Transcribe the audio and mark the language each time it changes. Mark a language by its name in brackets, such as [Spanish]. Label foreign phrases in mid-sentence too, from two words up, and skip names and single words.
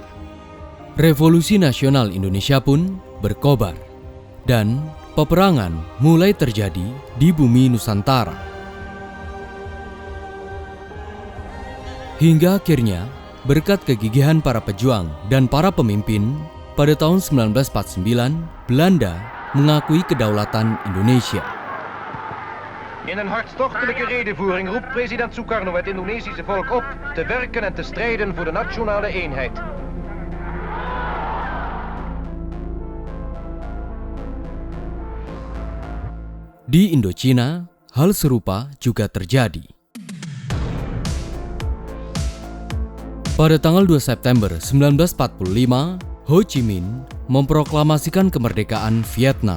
[Indonesian] Revolusi Nasional Indonesia pun berkobar, dan peperangan mulai terjadi di bumi Nusantara. Hingga akhirnya, berkat kegigihan para pejuang dan para pemimpin, pada tahun 1949, Belanda mengakui kedaulatan Indonesia. [Dutch] In een hartstochtelijke redevoering roept president Sukarno het Indonesische volk op te werken en te strijden voor de nationale eenheid. [Indonesian] Di Indochina, hal serupa juga terjadi. Pada tanggal 2 September 1945, Ho Chi Minh memproklamasikan kemerdekaan Vietnam.